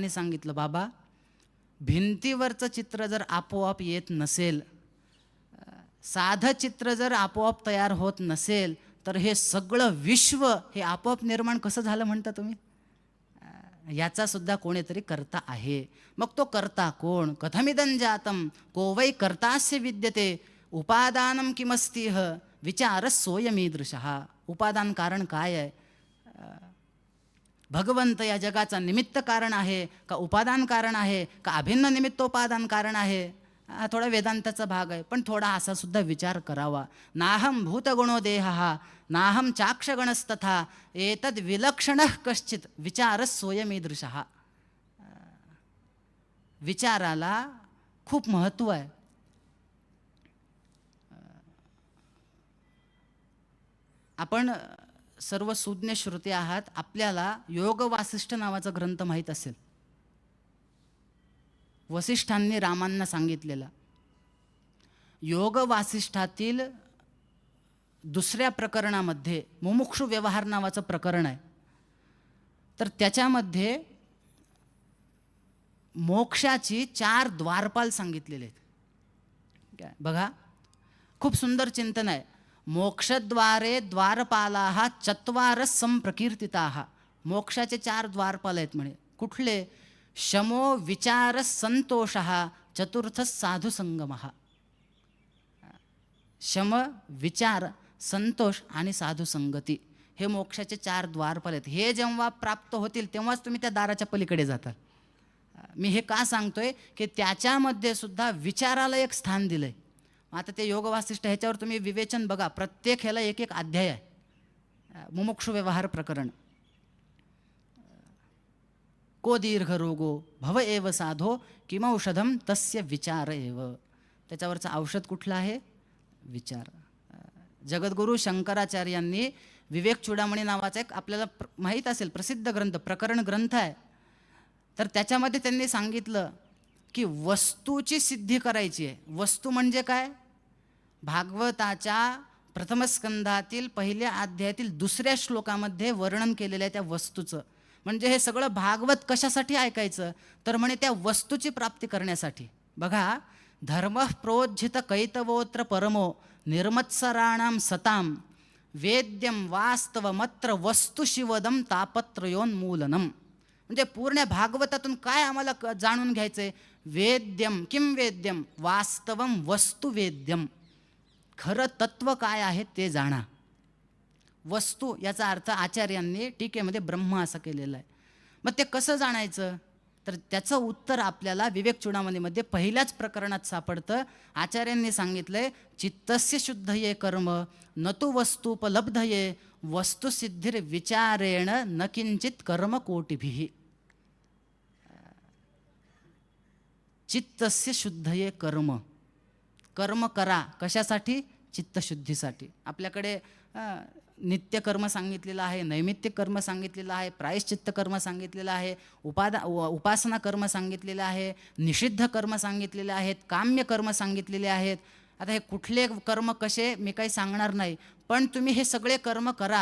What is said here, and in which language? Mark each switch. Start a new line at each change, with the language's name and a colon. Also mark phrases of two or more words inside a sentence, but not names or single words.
Marathi: त्या मुलांनी सांगितलं, बाबा भिंतीवरचं चित्र जर आपोआप येत नसेल, साधं चित्र जर आपोआप तयार होत नसेल, तर हे सगळं विश्व हे आपोआप निर्माण कसं झालं म्हणता तुम्ही? याचा सुद्धा कोणीतरी कर्ता आहे. मग तो कर्ता कोण?
Sanskrit: कथमिदं जातं को वै कर्तास्य विद्यते उपादानं किमस्तीह विचारस्सोऽयमीदृशः.
Marathi: उपादान कारण काय आहे? भगवंत या जगाचा निमित्त कारण आहे का उपादान कारण आहे का अभिन्न निमित्तोपादान कारण आहे? हा थोडा वेदांताचा भाग आहे, पण थोडा असा सुद्धा विचार करावा.
Sanskrit: नाहं भूतगुणो देहः नाहं चाक्षगणस्तथा एतद् विलक्षणः कश्चित् विचारस्सोऽयमीदृशः.
Marathi: विचाराला खूप महत्त्व आहे. आपण सर्व सुज्ञ श्रोते आहात. आपल्याला योग वासिष्ठ नावाचा ग्रंथ माहीत असेल. वसिष्ठांनी रामांना सांगितलेला. योग वासिष्ठातील दुसऱ्या प्रकरणामध्ये मुमुक्षु व्यवहार नावाचं प्रकरण आहे. तर त्याच्यामध्ये मोक्षाची 4 द्वारपाल सांगितलेले आहेत. बघा, खूप सुंदर चिंतन आहे.
Sanskrit: मोक्षद्वारे द्वारपालाः चत्वारः संप्रकीर्तिताः.
Marathi: मोक्षाचे 4 द्वारपाल आहेत म्हणे.
Sanskrit: कुठले? शमो विचार संतोषः चतुर्थ साधु संगमः.
Marathi: शम, विचार, संतोष आणि साधू संगती हे मोक्षाचे 4 द्वारपाल आहेत. हे जेव्हा प्राप्त होतील तेव्हाच तुम्ही त्या दाराच्या पलीकडे जाताल. मी हे का सांगतोय की त्याच्यामध्ये सुद्धा विचाराला एक स्थान दिलंय. आता ते योग वासिष्ठ ह्याच्यावर तुम्ही विवेचन बघा. प्रत्येक ह्याला एक एक अध्याय आहे. मुमुक्षु व्यवहार प्रकरण.
Sanskrit: को दीर्घ रोगो भव एव साधो किमौषधम तस्य विचार एव.
Marathi: त्याच्यावरचं औषध कुठलं आहे? विचार. जगद्गुरु शंकराचार्यांनी विवेक चूडामणी नावाचा एक आपल्याला माहीत असेल प्रसिद्ध ग्रंथ, प्रकरण ग्रंथ आहे. तर त्याच्यामध्ये त्यांनी सांगितलं की वस्तूची सिद्धी करायची आहे. वस्तू म्हणजे काय? भागवताच्या प्रथम स्कंधातील 1ल्या अध्यायातील 2ऱ्या श्लोकामध्ये वर्णन केलेलं आहे त्या वस्तूचं. म्हणजे हे सगळं भागवत कशासाठी ऐकायचं? तर म्हणे त्या वस्तूची प्राप्ती करण्यासाठी. बघा,
Sanskrit: धर्म प्रोज्झित कैतवोत्र परमो निर्मत्सराणां सताम वेद्यम वास्तवमत्र वस्तु शिवदम तापत्रयोन्मूलनम.
Marathi: म्हणजे पूर्ण भागवतातून काय आम्हाला जाणून घ्यायचंय?
Sanskrit: वेद्यम किम वेद्यम वास्तवम वस्तु वेद्यम.
Marathi: खरं तत्व काय आहे ते जाणा. वस्तू याचा अर्थ आचार्यांनी टीकेमध्ये ब्रह्म असं केलेलं आहे. मग ते कसं जाणायचं? तर त्याचं उत्तर आपल्याला विवेक चूडामणीमध्ये पहिल्याच प्रकरणात सापडतं. आचार्यांनी सांगितलंय
Sanskrit: चित्तस्य शुद्धये कर्म न तु वस्तुपलब्धये वस्तुसिद्धिर विचारेण न किंचित कर्म कोटिभिः. चित्तस्य शुद्धये कर्म.
Marathi: कर्म करा कशासाठी? चित्तशुद्धीसाठी. आपल्याकडे नित्यकर्म सांगितलेलं आहे, नैमित्तिक कर्म सांगितलेलं आहे, प्रायश्चित्त कर्म सांगितलेलं आहे, उपासना कर्म सांगितलेलं आहे, निषिद्ध कर्म सांगितलेले आहेत, काम्य कर्म सांगितलेले आहेत. आता हे कुठले कर्म कसे मी काही सांगणार नाही, पण तुम्ही हे सगळे कर्म करा.